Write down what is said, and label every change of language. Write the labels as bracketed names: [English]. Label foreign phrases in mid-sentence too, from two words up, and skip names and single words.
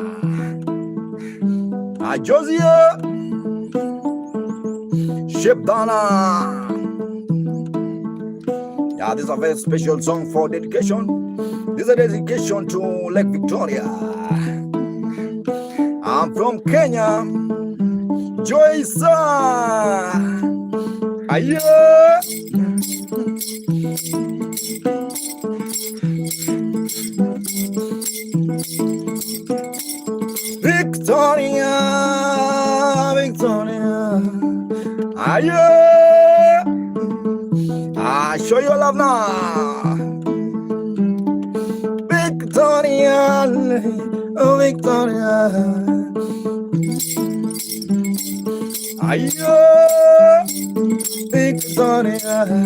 [English] I Josia. Shepdana. Yeah, this is a very special song for dedication. This is a dedication to Lake Victoria. I'm from Kenya. Joyce. Ayo. Victoria. Ayo. I show you love now. Victoria. Oh, Victoria. Ayo, Victoria.